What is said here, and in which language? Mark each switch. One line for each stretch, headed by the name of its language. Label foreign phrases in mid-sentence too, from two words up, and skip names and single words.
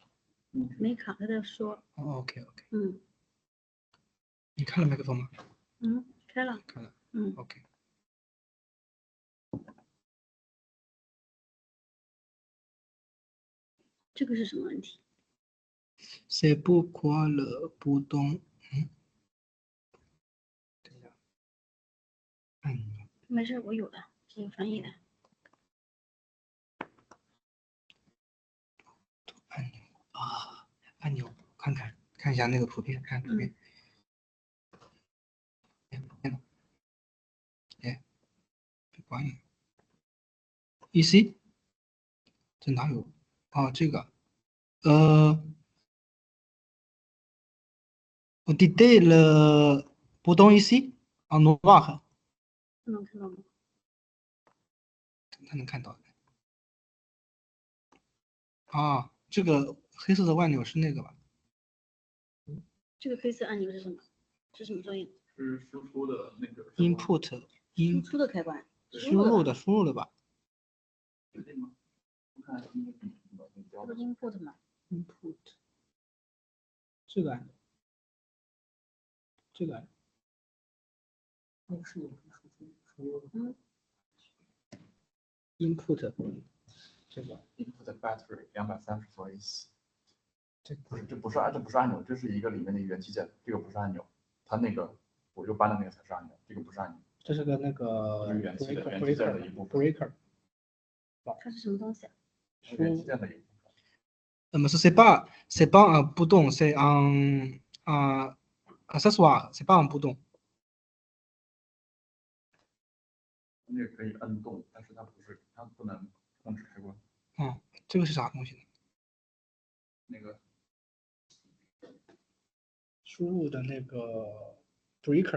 Chinese: 没卡，他在说。 OK。你开了麦克风吗？开了。 OK。这个是什么问题
French: ？C'est pourquoi le bouton。
Chinese: 等一下。没事，我有的，是有翻译的。按钮，看一下那个图片，看图片。哎，被关了。
French: ici，
Chinese: 这哪有？啊，这个，我
French: détaille le bouton ici en noir，
Chinese: 能看到吗？他能看到的。啊，这个黑色的按钮是那个吧？这个黑色按钮是什么？是什么作用？是输出的那个 input 输出的开关。输入的吧是这个吗？我看这不是 input 吗？input 这个按钮，这个按钮。那个是有输入 input 这个
English: input battery 230 voice。
Chinese: 这不是按钮，这是一个里面的元器件，这个不是按钮，它那个我右扳的那个才是按钮，这个不是按钮。这是个那个元器件的一部分。 breaker。它是什么东西啊？元器件的一部分。
French: 那么 c'est pas un bouton, c'est un accessoire, c'est pas un bouton。
Chinese: 那个可以摁动，但是它不能控制开关。这个是啥东西呢？那个输入的那个 breaker